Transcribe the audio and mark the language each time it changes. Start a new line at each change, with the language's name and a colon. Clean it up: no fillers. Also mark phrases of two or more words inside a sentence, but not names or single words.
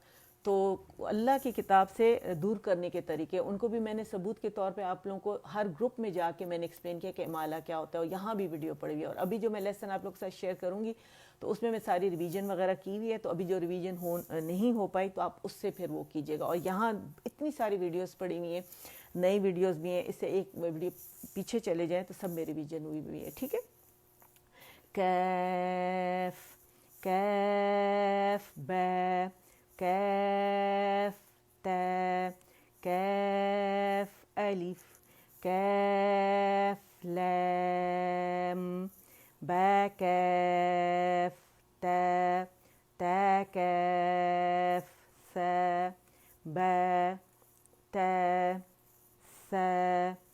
Urdu: تو اللہ کی کتاب سے دور کرنے کے طریقے ان کو بھی میں نے ثبوت کے طور پہ آپ لوگوں کو ہر گروپ میں جا کے میں نے ایکسپلین کیا کہ امالہ کیا ہوتا ہے, اور یہاں بھی ویڈیو پڑی ہوئی ہے. اور ابھی جو میں لیسن آپ لوگ کے ساتھ شیئر کروں گی تو اس میں ساری ریویژن وغیرہ کی ہوئی ہے. تو ابھی جو ریویژن نہیں ہو پائی تو آپ اس سے پھر وہ کیجیے گا. اور یہاں اتنی ساری ویڈیوز پڑی ہوئی ہیں, نئی ویڈیوز بھی ہیں, اس سے ایک ویڈیو پیچھے چلے جائیں تو سب میں ریویژن ہوئی ہے. ٹھیک ہے,
Arabic: کیف کیف با کاف تا کاف الف کاف لام با کاف تا تا کاف ثا با تا ثا